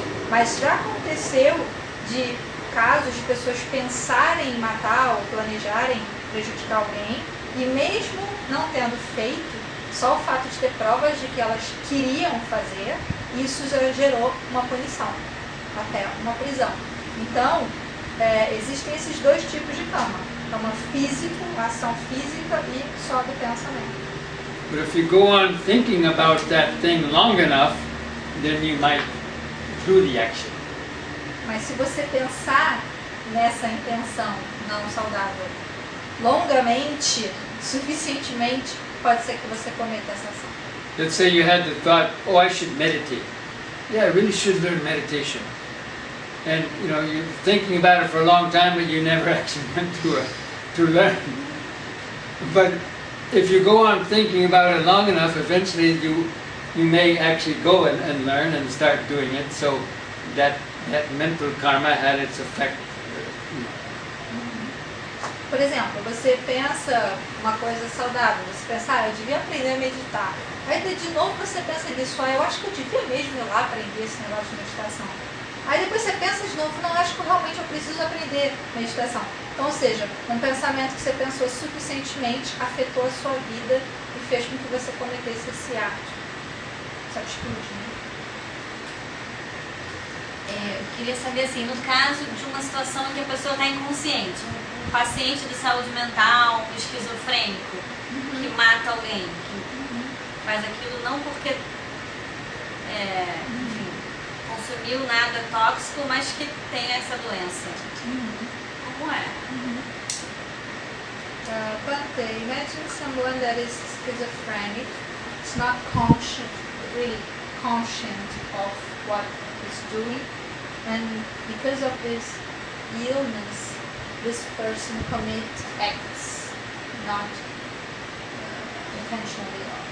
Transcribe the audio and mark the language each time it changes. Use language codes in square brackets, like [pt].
[pt] Mas já aconteceu de casos de pessoas pensarem em matar ou planejarem prejudicar alguém, e mesmo não tendo feito, só o fato de ter provas de que elas queriam fazer, isso já gerou uma punição, até uma prisão. Então, existem esses dois tipos de karma. Karma físico, ação física, e só do pensamento. [en] But if you go on thinking about that thing long enough, then you might do the action. [pt] Mas se você pensar nessa intenção não saudável longamente, suficientemente, pode ser que você cometa essa ação. [en] Let's say you had the thought, oh, I should meditate. Yeah, I really should learn meditation. And you're thinking about it for a long time, but you never actually went to learn. But if you go on thinking about it long enough, eventually you may actually go and learn and start doing it. So that mental karma had its effect. [pt] Por exemplo, você pensa uma coisa saudável, você pensa, eu devia aprender a meditar. Aí de novo você pensa nisso, eu acho que eu devia mesmo ir lá aprender esse negócio de meditação. Aí depois você pensa de novo, não, acho que realmente eu preciso aprender meditação. Então, ou seja, um pensamento que você pensou suficientemente afetou a sua vida e fez com que você cometesse esse ato, essa atitude, né? Eu queria saber assim, no caso de uma situação em que a pessoa está inconsciente, um paciente de saúde mental, um esquizofrênico, que mata alguém, que faz aquilo não porque enfim, consumiu nada tóxico, mas que tem essa doença. Como é? [en] But imagine someone that is schizophrenic, is not conscient, really conscient of what he's doing, and because of this illness, this person commits acts not intentionally.